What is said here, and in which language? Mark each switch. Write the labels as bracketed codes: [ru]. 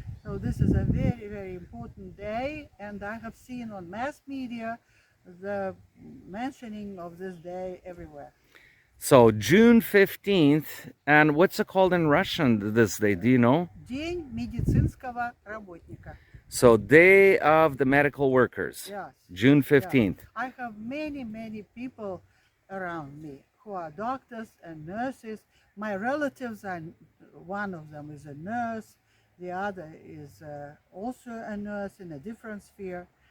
[en] So this is a very, very important day, and I have seen on mass media the mentioning of this day everywhere. So June 15th, and what's it called in Russian this day? Do you know? [ru] День медицинского работника. [en] So Day of the Medical Workers, Yes. June 15th. Yeah. I have many people around me who are doctors and nurses. My relatives, and one of them is a nurse, the other is also a nurse in a different sphere.